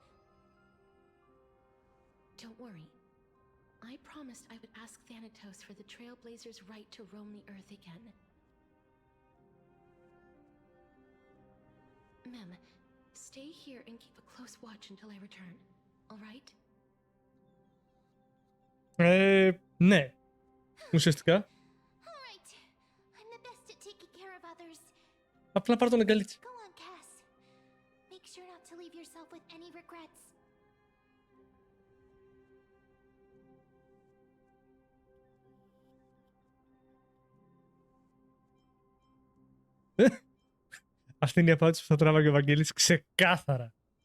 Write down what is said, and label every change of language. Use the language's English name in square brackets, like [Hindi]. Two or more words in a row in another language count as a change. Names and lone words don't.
[English] Don't worry. I promised I would ask Thanatos for the Trailblazers' right to roam the Earth again. Mem, stay here and keep a close watch until I return. Alright? [Greek] Ναι. Ουσιαστικά. [English] Alright. I'm the best at taking care of others. [Greek] Απλά πάρ' τον αγκαλίτσα. [English] Go on, Cass. Make sure not to leave yourself with any regrets. [Greek] Αυτή είναι η απάντηση που θα τράβαγε ο Βαγγέλης ξεκάθαρα.